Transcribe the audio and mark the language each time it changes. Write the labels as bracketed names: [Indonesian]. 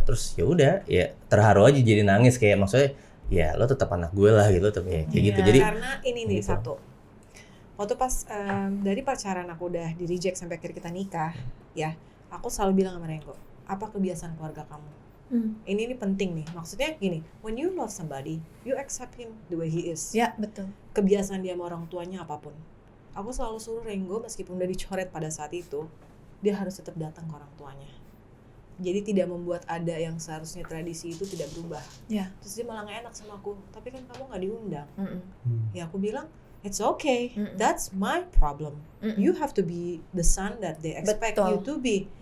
[Indonesian] Terus ya udah ya terharu aja jadi nangis kayak maksudnya ya lo tetap anak gue lah gitu, tetap kayak gitu. Jadi karena ini nih gitu. satu. Waktu pas dari pacaran aku udah di reject sampai akhirnya kita nikah, ya. Aku selalu bilang sama Renggo, apa kebiasaan keluarga kamu? Ini penting nih. Maksudnya gini, [English] when you love somebody, you accept him the way he is. [Indonesian] Ya, betul. Kebiasaan dia sama orang tuanya apapun. Aku selalu suruh Renggo meskipun udah dicoret pada saat itu, dia harus tetap datang ke orang tuanya. Jadi tidak membuat ada yang seharusnya tradisi itu tidak berubah. Ya. Terus dia malah gak enak sama aku, tapi kan kamu gak diundang. Ya aku bilang, [English] it's okay, that's my problem. You have to be the son that they expect you to be.